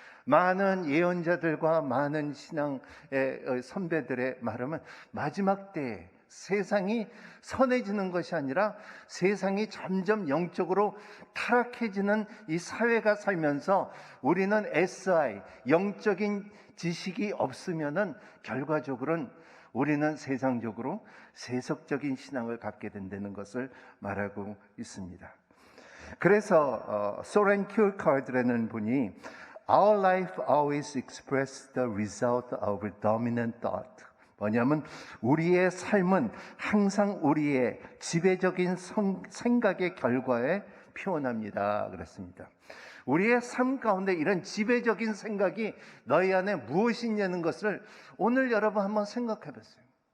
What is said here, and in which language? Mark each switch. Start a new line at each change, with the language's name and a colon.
Korean: 많은 예언자들과 많은 신앙의 선배들의 말하면 마지막 때에 세상이 선해지는 것이 아니라 세상이 점점 영적으로 타락해지는 이 사회가 살면서 우리는 SI, 영적인 지식이 없으면은 결과적으로는 우리는 세상적으로 세속적인 신앙을 갖게 된다는 것을 말하고 있습니다. 그래서 소렌 큐어카드라는 분이
English: Our life always expresses the result of a dominant thought.
Korean: 뭐냐면 우리의 삶은 항상 우리의 지배적인 생각의 결과에 표현합니다. 그렇습니다. 우리의 삶 가운데 이런 지배적인 생각이 너희 안에 무엇이 있냐는 것을 오늘 여러분 한번 생각해 보세요.